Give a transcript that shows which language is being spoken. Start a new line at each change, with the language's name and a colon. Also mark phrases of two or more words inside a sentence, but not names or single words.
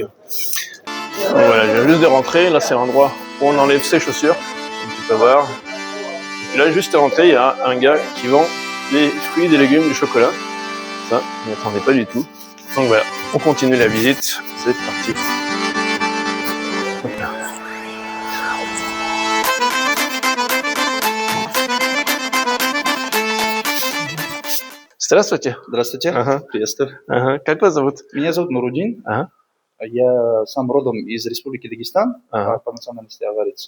French: Voilà, je viens juste de rentrer, là c'est l'endroit où on enlève ses chaussures, comme tu peux voir. Et puis là juste à rentrer, il y a un gars qui vend des fruits, des légumes, du chocolat. Ça, je n'y attendais pas du tout. Donc voilà, on continue la visite, c'est parti.
Russian: Здравствуйте. Здравствуйте, приветствую. Как вас зовут? Меня зовут Нурудин. Я сам родом из Республики Дагестан, по национальности аварец.